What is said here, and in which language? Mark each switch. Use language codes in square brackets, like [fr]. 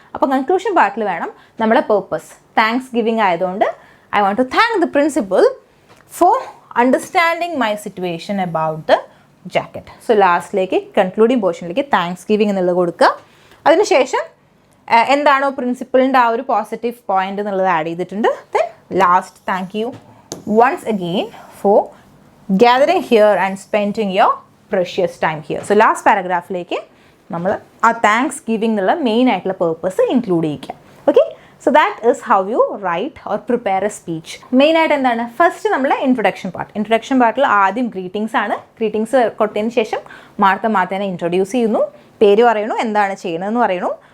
[ml] അപ്പോൾ കൺക്ലൂഷൻ പാർട്ടിൽ വേണം നമ്മുടെ പേർപ്പസ് താങ്ക്സ് ഗിവിംഗ് ആയതുകൊണ്ട് [en] I want to thank the principal for understanding my situation about the jacket. [ml] So ലാസ്റ്റിലേക്ക് concluding പോർഷനിലേക്ക് thanks giving എന്നുള്ളത് കൊടുക്കുക. അതിനുശേഷം എന്താണോ പ്രിൻസിപ്പളിൻ്റെ ആ ഒരു പോസിറ്റീവ് പോയിന്റ് എന്നുള്ളത് ആഡ് ചെയ്തിട്ടുണ്ട്. [en] Then last thank you once again for gathering here and spending your precious time here. [ml] So last paragraphലേക്ക് നമ്മൾ ആ താങ്ക്സ് ഗിവിംഗ് എന്നുള്ള മെയിൻ ആയിട്ടുള്ള പേർപ്പസ് ഇൻക്ലൂഡ് ചെയ്യിക്കുക. Okay, [en] So that is how you write or prepare a speech. [ml] മെയിനായിട്ട് എന്താണ്, first നമ്മളെ introduction പാർട്ടിൽ ആദ്യം ഗ്രീറ്റിംഗ്സ് ആണ്. ഗ്രീറ്റിംഗ്സ് കൊടുത്തതിന് ശേഷം മാർത്തേനെ ഇൻട്രൊഡ്യൂസ് ചെയ്യുന്നു, പേര് പറയണു, എന്താണ് ചെയ്യണമെന്ന് പറയണു.